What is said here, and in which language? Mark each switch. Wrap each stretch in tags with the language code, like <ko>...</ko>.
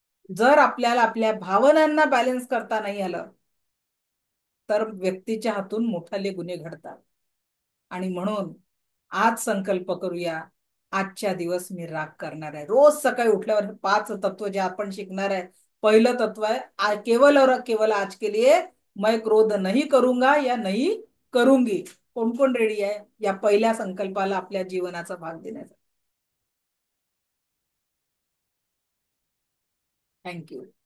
<mr>जर आपल्याला आपल्या भावनांना बॅलन्स करता नाही आलं, तर व्यक्तीच्या हातून मोठाले गुन्हे घडतात. आणि म्हणून आज संकल्प करूया, आजच्या दिवस मी राग करणार आहे. रोज सकाळी उठल्यावर 5 तत्व जे आपण शिकणार आहे. पहिलं तत्व आहे,</mr> <hi>केवल और केवल आज के लिए मैं क्रोध नहीं करूंगा या नहीं करूंगी.</hi> <mr>कोण कोण रेडी आहे या पहिल्या संकल्पाला आपल्या जीवनाचा भाग देण्याचा? थँक्यू.</mr>